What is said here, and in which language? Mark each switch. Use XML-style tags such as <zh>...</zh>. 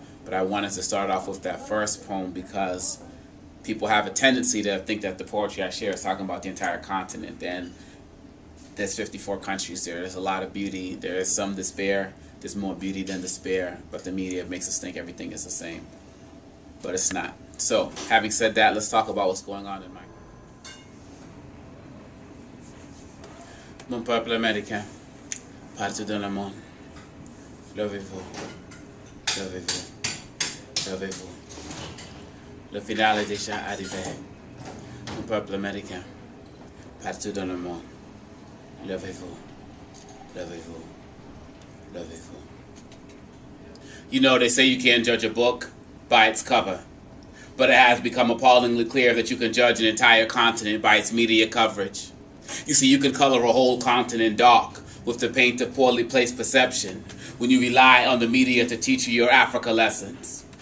<en>But I wanted to start off with that first poem because people have a tendency to think that the poetry I share is talking about the entire continent. And there's 54 countries there. There's a lot of beauty. There is some despair. There's more beauty than despair. But the media makes us think everything is the same. But it's not. So, having said that, let's talk about what's going on in my...</en> <fr>Mon peuple américain, partout dans le monde, levez-vous, levez-vous, levez-vous. Le final est déjà arrivé. Mon peuple américain, partout dans le monde, levez-vous, levez-vous, levez-vous.</fr> <en>You know, they say you can't judge a book by its cover. But it has become appallingly clear that you can judge an entire continent by its media coverage. You see, you can color a whole continent dark with the paint of poorly placed perception when you rely on the media to teach you your Africa lessons.</en>